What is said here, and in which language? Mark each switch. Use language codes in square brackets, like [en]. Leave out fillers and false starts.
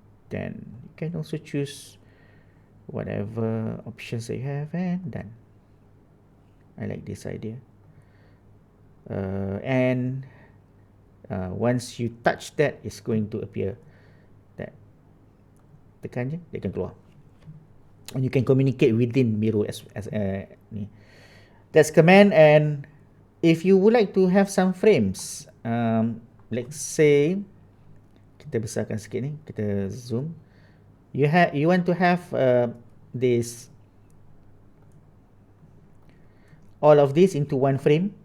[en] Then you can also choose whatever options that you have, and done. I like this idea. And once you touch that, it's going to appear. [ms] That tekan je, dia akan keluar. [en] And you can communicate within Miro [ms] as ni. [en] That's command. And if you would like to have some frames, let's say [ms] kita besarkan sikit ni, kita zoom. [en] You want to have this, all of this into one frame.